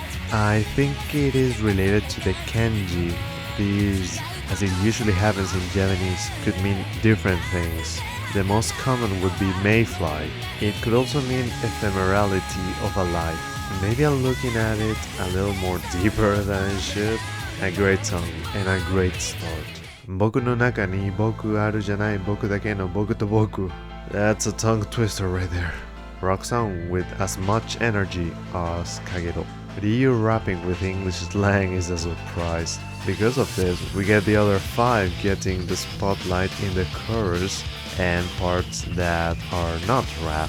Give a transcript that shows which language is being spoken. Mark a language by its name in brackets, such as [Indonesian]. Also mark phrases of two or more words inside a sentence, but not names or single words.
[English] I think it is related to the kanji. These, as it usually happens in Japanese, could mean different things. The most common would be mayfly. It could also mean ephemerality of a life. Maybe I'm looking at it a little more deeper than I should. A great song and a great start. [Japanese] 僕の中に僕あるじゃない僕だけの僕と僕. [English] That's a tongue twister right there. Rock song with as much energy as Kagero. Ryu rapping with English slang is a surprise. Because of this, we get the other 5 getting the spotlight in the chorus and parts that are not rap.